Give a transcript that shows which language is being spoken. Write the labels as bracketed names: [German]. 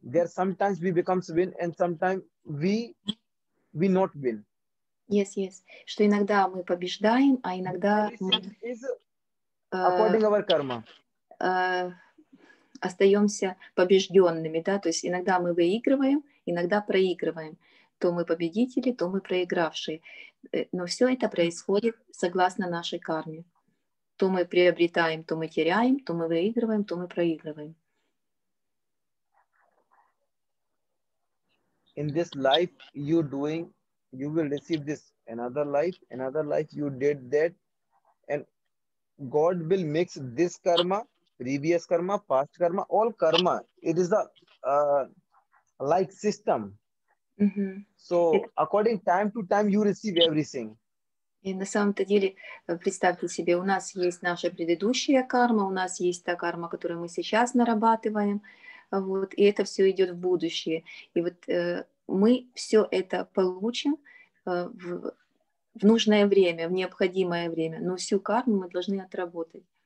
[English] There sometimes we becomes win and sometimes we not win. Yes. [Russian] Что иногда мы побеждаем, а иногда [English] is according our karma. [Russian] Остаемся побежденными, да, то есть иногда мы выигрываем, иногда проигрываем. То мы победители, то мы проигравшие. Но все это происходит согласно нашей карме. То мы приобретаем, то мы теряем, то мы выигрываем, то мы проигрываем. [English] In this life you will receive this. Another life you did that, and God will mix this karma, previous karma, past karma, all karma. It is a like system. So according time to time you receive everything. [Russian] И на самом-то деле, представьте себе, у нас есть наша предыдущая карма, у нас есть та карма, которую мы сейчас нарабатываем, вот, и это все идет в будущее. И вот мы все это получим в нужное время, в необходимое время, но всю карму мы должны отработать.